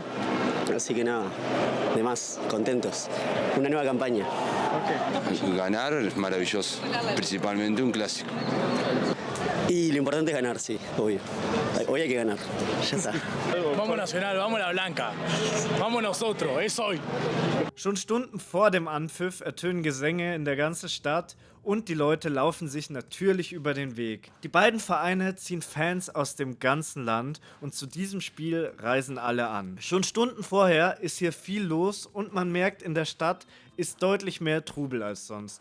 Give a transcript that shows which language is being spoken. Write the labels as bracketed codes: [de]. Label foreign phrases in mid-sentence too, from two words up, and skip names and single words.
[es] Así que nada, de más, contentos. Una nueva campaña. Ganar es maravilloso, principalmente un clásico. Y lo importante es ganar, sí, obvio. Hoy hay que ganar, ya está. Vamos Nacional, vamos la Blanca. Vamos nosotros, es hoy. [de] Schon Stunden vor dem Anpfiff ertönen Gesänge in der ganzen Stadt Und die Leute laufen sich natürlich über den Weg. Die beiden Vereine ziehen Fans aus dem ganzen Land und zu diesem Spiel reisen alle an. Schon Stunden vorher ist hier viel los und man merkt, in der Stadt ist deutlich mehr Trubel als sonst.